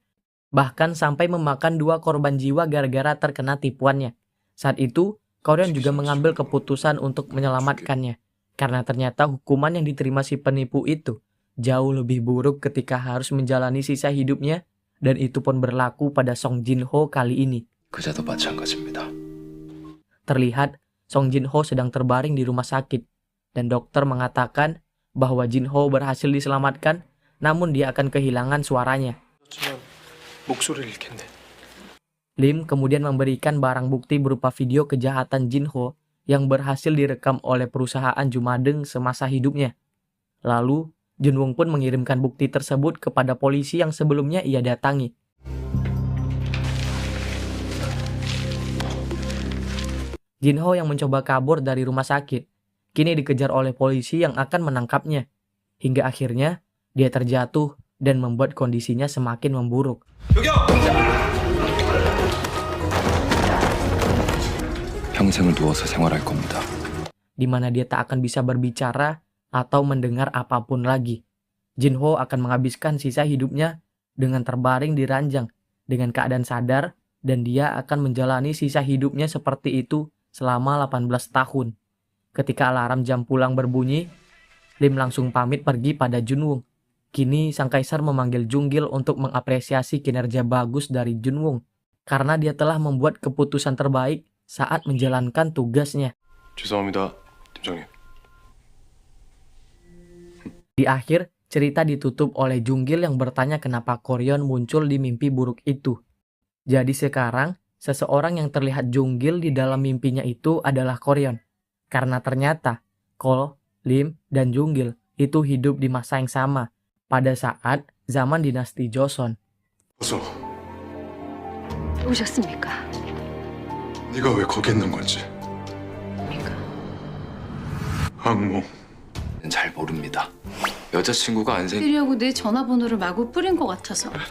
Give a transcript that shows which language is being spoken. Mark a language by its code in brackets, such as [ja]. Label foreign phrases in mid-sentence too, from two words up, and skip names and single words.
[id] Bahkan sampai memakan 2 korban jiwa gara-gara terkena tipuannya. Saat itu, Koryon juga mengambil keputusan untuk menyelamatkannya, karena ternyata hukuman yang diterima si penipu itu jauh lebih buruk ketika harus menjalani sisa hidupnya, dan itu pun berlaku pada Song Jin-ho kali ini. [ko] 그자도 마찬가지입니다. [id] Terlihat, Song Jin-ho sedang terbaring di rumah sakit, dan dokter mengatakan bahwa Jin-ho berhasil diselamatkan, namun dia akan kehilangan suaranya. [ko] 그렇지만 목소리를 잃겠네. [id] Lim kemudian memberikan barang bukti berupa video kejahatan Jin-ho yang berhasil direkam oleh perusahaan Jumadeng semasa hidupnya. Lalu, Junwong pun mengirimkan bukti tersebut kepada polisi yang sebelumnya ia datangi. Jin-ho yang mencoba kabur dari rumah sakit, kini dikejar oleh polisi yang akan menangkapnya. Hingga akhirnya, dia terjatuh dan membuat kondisinya semakin memburuk. [ko] 평생을 누워서 생활할 겁니다. [id] Di mana dia tak akan bisa berbicara atau mendengar apapun lagi. Jin-ho akan menghabiskan sisa hidupnya dengan terbaring di ranjang, dengan keadaan sadar, dan dia akan menjalani sisa hidupnya seperti itu selama 18 tahun. Ketika alarm jam pulang berbunyi, Lim langsung pamit pergi pada Junwong. Kini sang kaisar memanggil Junggil untuk mengapresiasi kinerja bagus dari Junwong. karena dia telah membuat keputusan terbaik saat menjalankan tugasnya. [ko] 죄송합니다, 팀장님. [id] Di akhir, cerita ditutup oleh Junggil yang bertanya kenapa Koryon muncul di mimpi buruk itu. Jadi sekarang, seseorang yang terlihat Junggil di dalam mimpinya itu adalah Koryon. Karena ternyata, Kol, Lim, dan Junggil itu hidup di masa yang sama, pada saat zaman dinasti Joseon. [ko] 어서, 오셨습니까? 네가 왜 거기 있는 건지. 항모. 잘 모릅니다. 여자친구가 안 생... 쓰려고 내 전화번호를 마구 뿌린 것 같아서